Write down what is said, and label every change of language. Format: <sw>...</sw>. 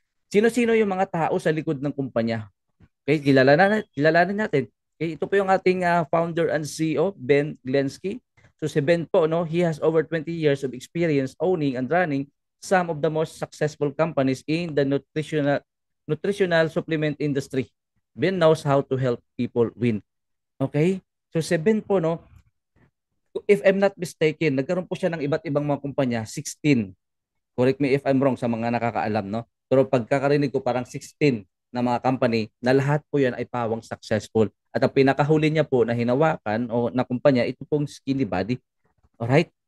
<tl>Sino-sino yung mga tao sa likod ng kumpanya? Okay, kilalanin natin. Okay, ito po yung ating</tl> <en>founder and CEO,</en> <tl>Ben Glensky. So si Ben po, no,</tl> <en>he has over 20 years of experience owning and running some of the most successful companies in the nutritional supplement industry. Ben knows how to help people win. Okay?</en> <tl>So si Ben po, no,</tl> <en>if I'm not mistaken,</en> <tl>nagkaroon po siya ng iba't ibang mga kumpanya, 16.</tl> <en>Correct me if I'm wrong</en> <tl>sa mga nakakaalam, no? Pero pagkakarinig ko parang 16 na mga company na lahat po yan ay pawang successful. At ang pinakahuli niya po na hinawakan o na kumpanya, ito pong Skinny Body. Alright?</tl>